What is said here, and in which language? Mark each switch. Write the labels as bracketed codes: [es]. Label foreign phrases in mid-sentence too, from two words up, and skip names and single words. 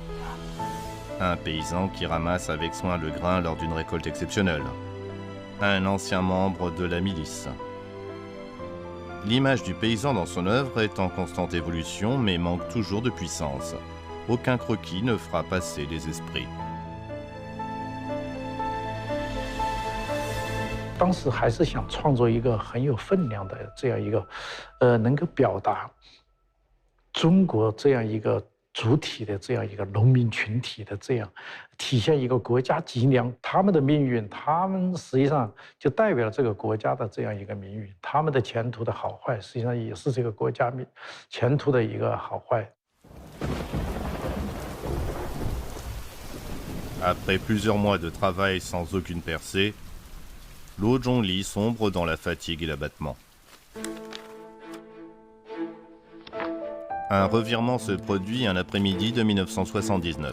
[fr] Un paysan qui ramasse avec soin le grain lors d'une récolte exceptionnelle. Un ancien membre de la milice. L'image du paysan dans son œuvre est en constante évolution mais manque toujours de puissance. Aucun croquis ne fera passer les esprits. [zh] 当时还是想创作一个很有分量的这样一个，能够表达中国这样一个主体的这样一个农民群体的这样体现一个国家脊梁，他们的命运，他们实际上就代表了这个国家的这样一个命运，他们的前途的好坏，实际上也是这个国家前途的一个好坏。 [fr] Après plusieurs mois de travail sans aucune percée, Luo Zhongli sombre dans la fatigue et l'abattement. Un revirement se produit un après-midi de 1979.